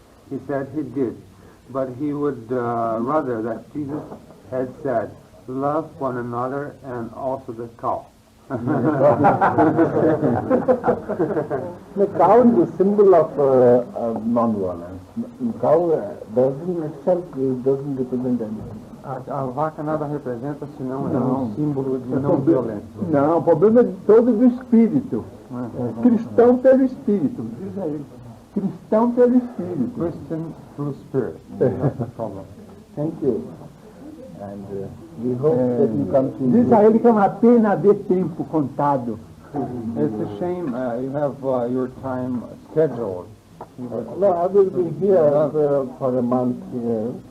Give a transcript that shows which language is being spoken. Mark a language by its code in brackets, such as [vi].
[en] He said he did, but he would rather that Jesus had said, love one another and also the cow. The cow is a symbol of non-violence. Cow doesn't represent anything. [pt] A vaca nada representa, senão é um símbolo de não violência. Não, o problema é todo do espírito. Cristão pelo espírito. Diz aí. Cristão pelo espírito. [en] Christian through spirit. That's the problem. Thank you. And we hope that you come to... [pt] Diz a ele que é uma pena ver tempo contado. [en] It's a shame you have your time scheduled. No, I will be here for a month here.